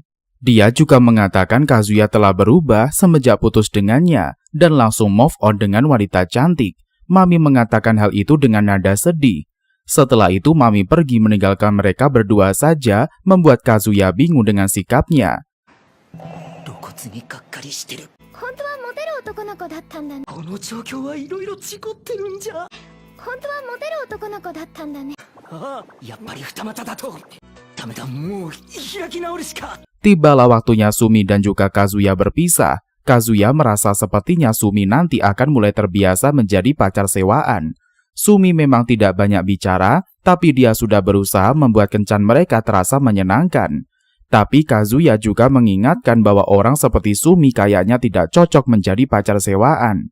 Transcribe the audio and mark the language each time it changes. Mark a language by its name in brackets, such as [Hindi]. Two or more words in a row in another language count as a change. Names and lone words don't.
[Indonesian] Dia juga mengatakan Kazuya telah berubah semenjak putus dengannya dan langsung [English] move on [Indonesian] dengan wanita cantik. Mami mengatakan hal itu dengan nada sedih. Setelah itu Mami pergi meninggalkan mereka berdua saja, membuat Kazuya bingung dengan sikapnya. [Japanese] 露骨にがっかりしてる。本当はモテる男の子だったんだね。この状況はいろいろ違ってるんじゃ。本当はモテる男の子だったんだね。ああ、やっぱり二股だと。ダメだ、もう開き直るしか。 [Indonesian] Tibalah waktunya Sumi dan juga Kazuya berpisah. Kazuya merasa sepertinya Sumi nanti akan mulai terbiasa menjadi pacar sewaan. Sumi memang tidak banyak bicara, tapi dia sudah berusaha membuat kencan mereka terasa menyenangkan. Tapi Kazuya juga mengingatkan bahwa orang seperti Sumi kayaknya tidak cocok menjadi pacar sewaan.